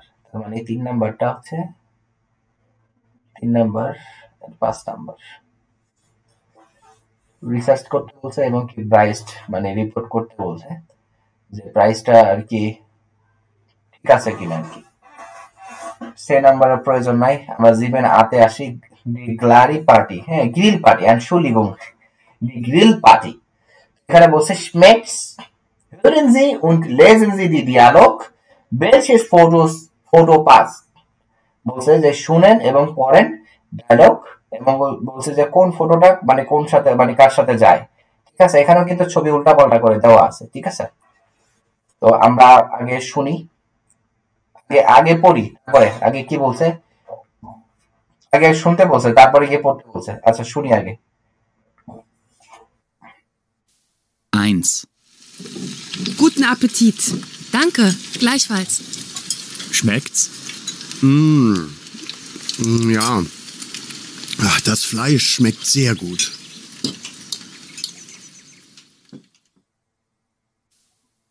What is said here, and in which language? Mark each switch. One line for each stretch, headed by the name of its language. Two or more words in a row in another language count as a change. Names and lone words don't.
Bangla: তার মানে 3 নাম্বারটা হচ্ছে 3 নাম্বার আর 5 নাম্বার রিসার্চ করতে বলছে, এবং কি প্রাইসড মানে রিপোর্ট করতে বলছে যে প্রাইসটা আর কি ঠিক আছে কিনা আর কি। সে নাম্বারের প্রয়োজন নাই, আমরা
German: sieben acht
Bangla: আসি।
German: die Glari Party,
Bangla: হ্যাঁ
German: Grill Party,
Bangla: Entschuldigung,
German: die Grill Party.
Bangla: এখানে বলছে
German: schmeckt's, hören Sie und lesen Sie die Dialog, welches Foto passt।
Bangla: বলছে যে শুনেন এবং পড়েন ডায়লগ, এবং বলছে যে কোন ফটোটা মানে কোন সাথে মানে কার সাথে যায়। ঠিক আছে, এখানেও কিন্তু ছবি উল্টা পাল্টা করে দেওয়া আছে। ঠিক আছে, তো আমরা আগে শুনি, আগে পড়ি, তারপরে আগে কি বলছে, আগে শুনতে বলছে তারপরে গিয়ে পড়তে বলছে। আচ্ছা শুনি আগে। 1.
German: Guten Appetit. Danke, gleichfalls. Schmeckt's? Ja. Ach, das Fleisch schmeckt sehr gut.